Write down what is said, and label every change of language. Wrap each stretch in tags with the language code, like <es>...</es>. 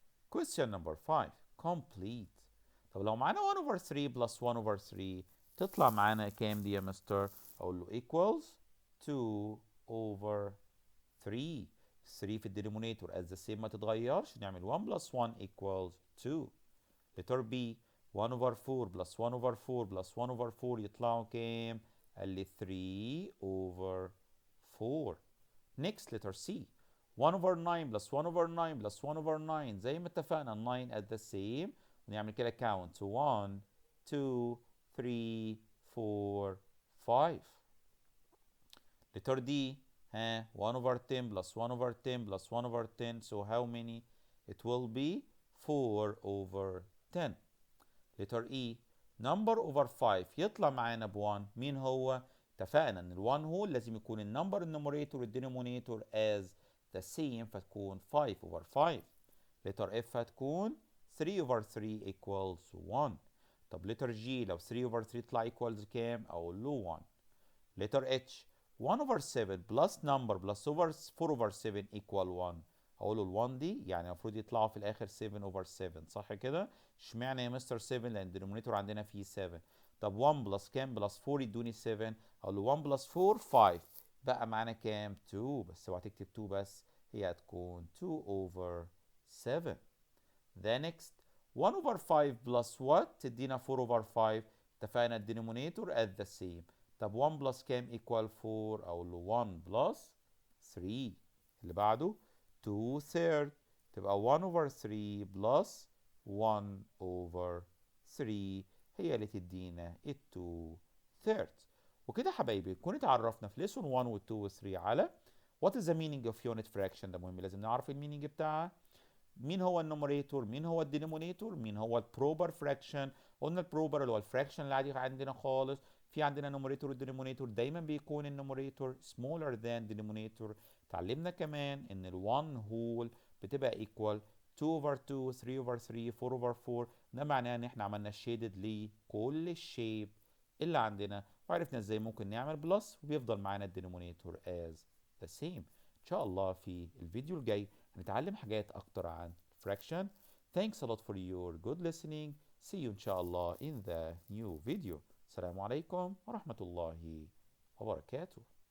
<en>Question number 5 complete.</en> <ar>طب لو معانا 1 over 3 plus 1 over 3 تطلع معانا كام دي يا مستر؟ اقول له equals 2 over 3. 3 في الدينومينيتور</ar> <en>as the same</en> <ar>ما تتغيرش، نعمل 1 plus 1 equals 2.</ar> <en>letter B 1 over 4 plus 1 over 4 plus 1 over 4</en> <ar>يطلعوا كام؟ قال لي</ar> <en>3 over 4. next letter C 1 over 9 plus 1 over 9 plus 1 over 9</en> <ar>زي ما اتفقنا</ar> <en>9 at the same،</en> <ar>ونعمل كده</ar> <en>count 1 2 3 4 5. letter D 1 over 10 plus 1 over 10 plus 1 over 10، so how many? It will be 4 over 10.</en> <ar>letter E number over 5 يطلع معانا ب1، مين هو؟ اتفقنا ان ال1 هو لازم يكون النمبر النوميريتور والدينومينيتور</ar> <en>as the same،</en> <ar>فتكون 5 over 5.</ar> <en>letter F هتكون 3 over 3 equals 1.</en> <ar>طب letter G لو 3 over 3 يطلع equals كام؟ اقول له 1.</ar> <en>letter H 1 over 7 plus number plus over 4 over 7 equal 1.</en> <ar>هقول له ال 1 دي يعني المفروض يطلعوا في الاخر 7 over 7، صح كده؟ اشمعنى يا مستر 7؟ لان الدينومينيتور عندنا فيه 7. طب 1 بلس كام؟ بلس 4 يدوني 7. هقول له 1 بلس 4 5، بقى معانا كام؟ 2. بس اوعى تكتب 2 بس، هي هتكون 2 over 7.</ar> <en>The next 1 over 5 plus what؟</en> <ar>تدينا</ar> <en>4 over 5.</en> <ar>اتفقنا الدينومينيتور at the same. طب 1 بلس كام equal 4؟ اقول له 1 بلس 3. اللي بعده 2 third، تبقى 1 over 3 بلس 1 over 3 هي اللي تدينا ال 2 thirds. وكده يا حبايبي نكون اتعرفنا في lesson 1 و 2 و 3 على</ar> <en>what is the meaning of unit fraction.</en> <ar>ده مهم لازم نعرف المينينج بتاعها، مين هو النوميريتور، مين هو الدينومينيتور، مين هو البروبر فراكشن. قلنا البروبر اللي هو الفراكشن العادي عندنا خالص، في عندنا نوميريتور والدينومينيتور دايما بيكون النوميريتور</ar> <en>smaller than denominator.</en> <ar>اتعلمنا كمان ان ال1 whole بتبقى equal 2 over 2 3 over 3 4 over 4. ده معناه ان احنا عملنا shaded لكل الشيب اللي عندنا، وعرفنا ازاي ممكن نعمل بلس وبيفضل معانا الدينومينيتور</ar> <en>as the same.</en> <ar>ان شاء الله في الفيديو الجاي هنتعلم حاجات اكتر عن fraction.</ar> <en>Thanks a lot for your good listening. See you</en> <ar>ان شاء الله</ar> <en>in the new video.</en> <ar>السلام عليكم ورحمة الله وبركاته.</ar>